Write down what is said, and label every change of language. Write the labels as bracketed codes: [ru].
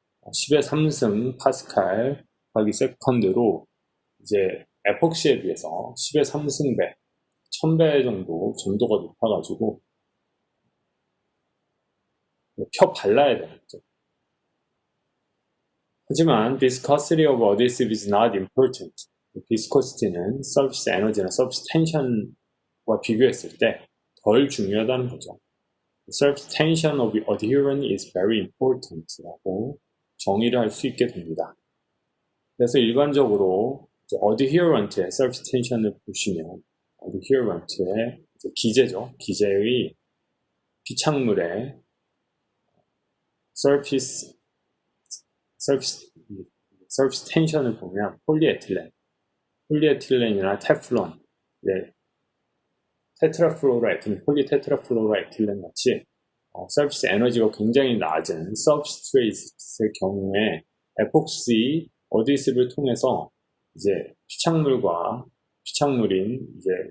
[ko] 10의 3승 파스칼 곱하기 세컨드로 이제 에폭시에 비해서 10의 3승배, 1000배 정도 점도가 높아가지고 펴 발라야 되는 거죠. 하지만 [en] viscosity of adhesive is not important. [ko] viscosity는 surface energy나 surface tension과 비교했을 때 덜 중요하다는 거죠. [en] surface tension of adherent is very important [ko] 라고 정의를 할 수 있게 됩니다. 그래서 일반적으로 adherent의 surface tension을 보시면 adherent의 기제죠. 기제의 피착물의 surface tension을 보면 폴리에틸렌이나 테플론, 테트라플로라에틸렌, 폴리테트라플로라에틸렌 같이 surface 에너지가 굉장히 낮은 substrate의 경우에 에폭시 어디시브를 통해서 이제 피착물인 이제